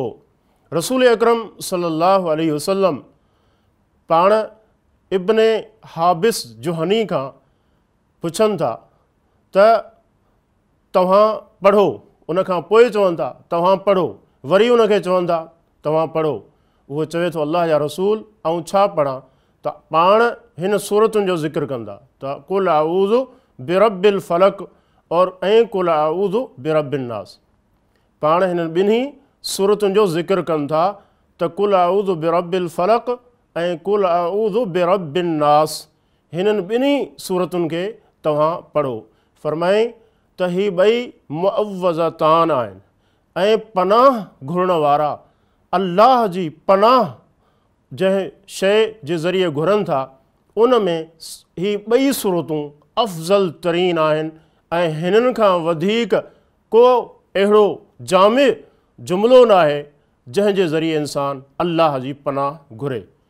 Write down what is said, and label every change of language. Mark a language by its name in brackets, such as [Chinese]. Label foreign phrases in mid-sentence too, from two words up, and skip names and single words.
[Sindhi] रसूल अकरम [Arabic] صلى الله عليه وسلم [Sindhi] पाण इब्ने हाबिस जुहनी खां पुछनि था त तव्हां पढ़ो, उन खां पोइ चवनि था तव्हां पढ़ो, वरी उनखे चवनि था तव्हां पढ़ो। उहो चवे थो अल्लाह जा रसूल ऐं छा पढ़ां? त पाण हिन सूरतुनि जो ज़िक्र कंदा त [Arabic] قل أعوذ برب الفلق [Sindhi] और ऐं [Arabic] قل أعوذ برب الناس. [Sindhi] पाण हिननि ॿिन्ही सूरतुनि जो ज़िक्र कनि था त [Arabic] قل أعوذ برب الفلق [Sindhi] ऐं [Arabic] قل أعوذ برب الناس. [Sindhi] हिननि ॿिन्ही सूरतुनि खे तव्हां पढ़ो। फ़रमाई त ही ॿई मुअव्वज़तान आहिनि ऐं पनाह घुरण वारा अल्लाह जी पनाह जंहिं शइ जे ज़रिए घुरनि था उन में ही ॿई सूरतूं अफ़ज़ल तरीन आहिनि ऐं हिननि खां वधीक को अहिड़ो जामे जुमिलो न आहे जंहिंजे ज़रिए इंसान अल्लाह जी पनाह घुरे।